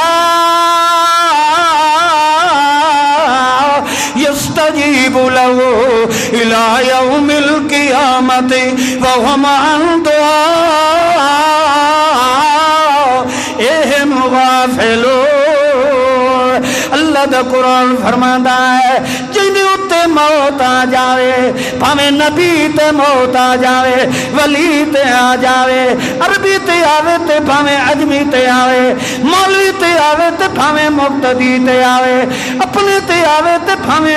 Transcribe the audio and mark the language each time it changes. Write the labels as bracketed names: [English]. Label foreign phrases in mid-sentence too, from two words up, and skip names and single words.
[Arabic] يستجيب له إلى يوم القيامة وهم عن دعائهم غافلون. [Punjabi] اللہ دا قرآن فرماتا ہے جنہیں موت آ جاوے، بھاویں نبی تے موت آ جاوے، ولی تے آ جاوے، عربی تے آوے تے بھاویں عجمی تے آوے، مولوی تے آوے تے بھاویں مقتدی تے آوے، اپنے تے آوے تے بھاویں